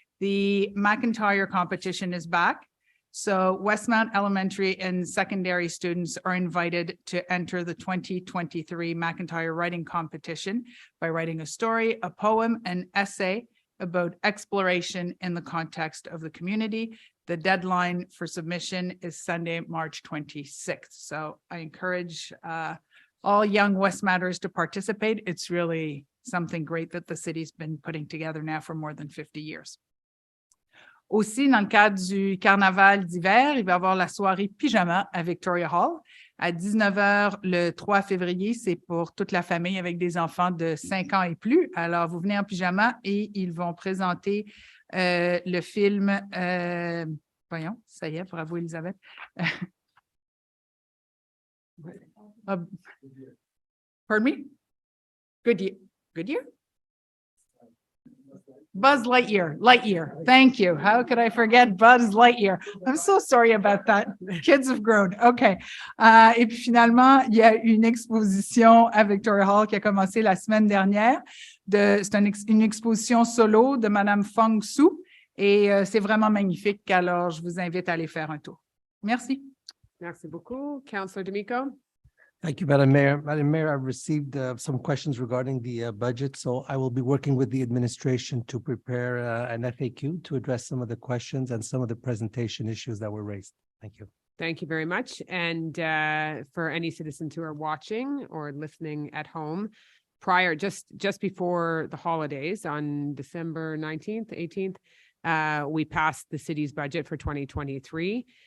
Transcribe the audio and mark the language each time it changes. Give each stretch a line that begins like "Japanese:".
English: The McIntyre competition is back. So Westmount elementary and secondary students are invited to enter the 2023 McIntyre writing competition by writing a story, a poem, an essay about exploration in the context of the community. The deadline for submission is Sunday, March 26th. So I encourage all young Westmounters to participate. It's really something great that the city's been putting together now for more than 50 years.
French: Aussi, dans le cadre du carnaval d'hiver, il va y avoir la soirée pyjama à Victoria Hall à 19h le 3 février. C'est pour toute la famille avec des enfants de 5 ans et plus. Alors, vous venez en pyjama et ils vont présenter le film. Voyons, ça y est, bravo Elisabeth.
English: Pardon me? Good year, good year? Buzz Lightyear. Thank you. How could I forget Buzz Lightyear? I'm so sorry about that. Kids have grown. OK.
French: Et puis finalement, il y a une exposition à Victoria Hall qui a commencé la semaine dernière. C'est une exposition solo de Madame Feng Su. Et c'est vraiment magnifique. Alors, je vous invite à aller faire un tour. Merci. Merci beaucoup. Councillor D'Amico.
English: Thank you, Madam Mayor. Madam Mayor, I've received some questions regarding the budget, so I will be working with the administration to prepare an FAQ to address some of the questions and some of the presentation issues that were raised. Thank you. Thank you very much. And for any citizens who are watching or listening at home, just before the holidays on December 19th, 18th, we passed the city's budget for 2023.